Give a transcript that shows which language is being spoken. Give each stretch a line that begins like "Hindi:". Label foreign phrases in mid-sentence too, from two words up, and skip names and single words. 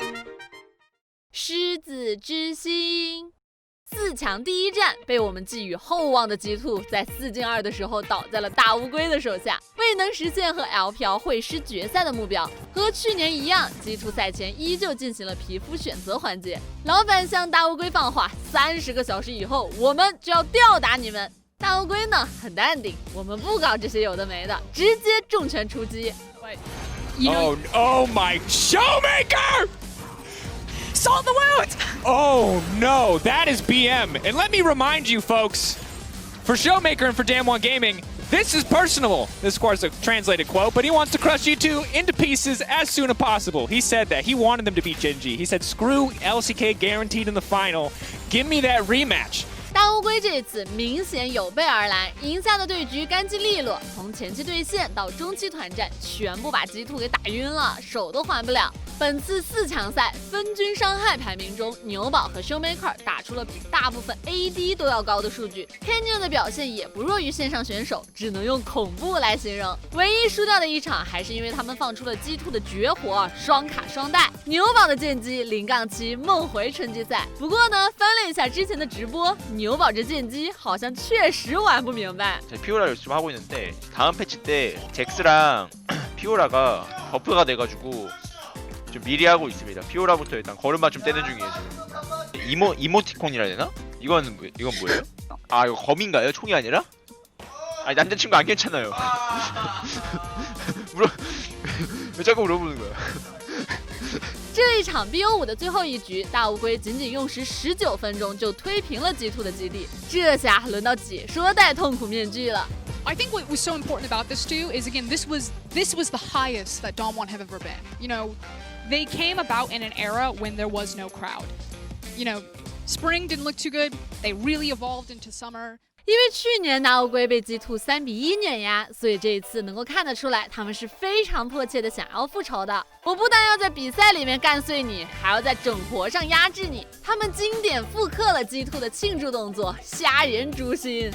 Chinese: 狮子之心，4强第一战被我们寄予厚望的G2在4进2的时候倒在了大乌龟的手下，未能实现和 LPL 会师决赛的目标。和去年一样，G2赛前依旧进行了皮肤选择环节。老板向大乌龟放话，30个小时以后我们就要吊打你们。大乌龟呢很淡定，我们不搞这些有的没的，直接重拳出击。
English: Oh my Showmaker! Salt the wound! Oh no, that is BM. And let me remind you folks, for Showmaker and for Damwon Gaming, this is personal. This of course a translated quote, but he wants to crush you two into pieces as soon as possible. He said that. He wanted them to beat Genji. He said, screw LCK guaranteed in the final. Give me that rematch.
Chinese: 大乌龟这次明显有备而来，赢下的对局干净利落，从前期对线到中期团战，全部把G2给打晕了，手都还不了。本次4强赛分均伤害排名中，牛宝和 Showmaker 打出了比大部分 AD 都要高的数据。Kenyon 的表现也不弱于线上选手，只能用恐怖来形容。唯一输掉的一场还是因为他们放出了G2的绝活双卡双带，牛宝的剑姬0-7梦回春季赛。不过呢，翻了一下之前的直播，牛宝这剑姬好像确实玩不明白。
Korean: 피오라를 열심히 하고 있는데 다음 패치 때 잭스랑 피오라가 버프가 돼가지고 좀 미리 하고 있습니다. 피오라부터 일단 걸음마 좀 떼는 중이에요 지금. 이모티콘이라 해야 되나? 이건 뭐예요? 아 이거 검인가요? 총이 아니라? 아니 남자친구 안 괜찮아요. 왜 자꾸 물어보는 거야?
Chinese: 这一场 BO5 的最后一局，大乌龟仅仅用时19分钟就推平了G2的基地，这下轮到解说戴痛苦面具了。
English: I think what was so important about this too is again this was the highest that Damwon have ever been. You know, they came about in an era when there was no crowd. You know, spring didn't look too good. They really evolved into summer.
Chinese: 因为去年大乌龟被G2 3-1碾压，所以这一次能够看得出来，他们是非常迫切的想要复仇的。我不但要在比赛里面干碎你，还要在整活上压制你。他们经典复刻了G2的庆祝动作，虾仁诛心。